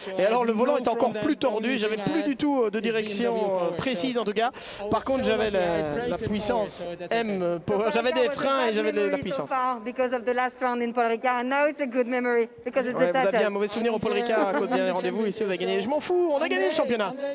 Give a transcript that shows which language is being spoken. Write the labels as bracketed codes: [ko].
[fr] Et alors le volant est encore plus tordu. J'avais plus du tout de direction précise en tout cas. Par contre, j'avais la puissance M Power. J'avais des freins et j'avais de la puissance. [en] Because of the last round in Paul Ricard, and now it's a good memory because it's [fr] Vous aviez un mauvais souvenir au Paul Ricard à cause du dernier rendez-vous. Ici, vous avez gagné. Je m'en fous, on a gagné le championnat.